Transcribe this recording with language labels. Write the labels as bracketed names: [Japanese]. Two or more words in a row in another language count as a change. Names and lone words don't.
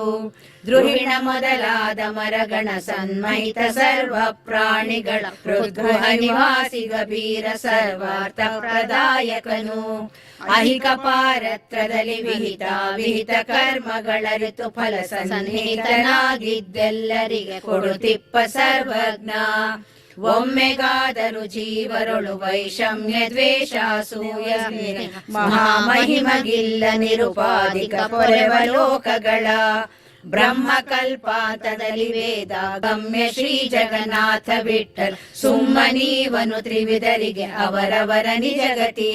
[Kannada] ದ್ರುಹಿಣ ಮೊದಲಾದ ಮರಗಣ ಸನ್ಮಹಿತ ಸರ್ವ ಪ್ರಾಣಿಗಳ ಹೃದ್ಗೃಹ ನಿವಾಸಿ ಗಭೀರ ಸರ್ವಾರ್ಥ ಪ್ರದಾಯಕನು. ಅಹಿಕ ಪಾರತ್ರದಲ್ಲಿ ವಿಹಿತ ವಿಹಿತ ಕರ್ಮಗಳರಿತು ಫಲ ಸನ್ನಿಹಿತನಾಗಿದ್ದೆಲ್ಲರಿಗೆ ಕೊಡುತಿಪ್ಪ ಸರ್ವಜ್ಞ. ಒಮ್ಮೆಗಾದರೂ ಜೀವರೊಳು ವೈಷಮ್ಯ ದ್ವೇಷ ಅಸೂಯ ಮಹಾಮಹಿಮಗಿಲ್ಲ ನಿರುಪಾಧಿಕ ಪೊರೆವ ಲೋಕಗಳ. ಬ್ರಹ್ಮಕಲ್ಪಾಂತದಲ್ಲಿ ವೇದ ಗಮ್ಯ ಶ್ರೀ ಜಗನ್ನಾಥ ವಿಠ್ಠಲ್ ಸುಮ್ಮನೀವನು ತ್ರಿವಿಧರಿಗೆ ಅವರವರ ನಿಜಗತಿಯ.